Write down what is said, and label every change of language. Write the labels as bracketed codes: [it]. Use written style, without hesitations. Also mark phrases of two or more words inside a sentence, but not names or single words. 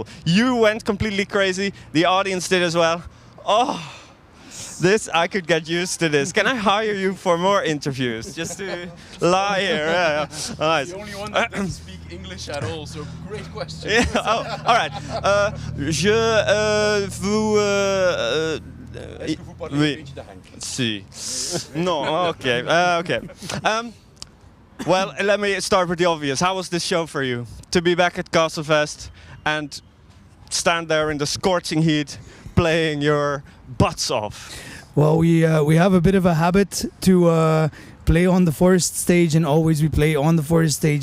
[en] You went completely crazy. The audience did as well. Oh, this, I could get used to this. Can I hire you for more interviews? Just to lie here. Yeah. Nice. The only one that doesn't speak English at all, so great question. Yeah. Oh, all right. [fr] Je vous... Est-ce que vous parlez un beetje de Henk? [en] Si. No, okay. Okay. Well, let me start with the obvious. How was this show for you? To be back at Castlefest and stand there in the scorching heat playing your butts off. Well, we have a bit of a habit to play on the forest stage, and always we play on the forest stage.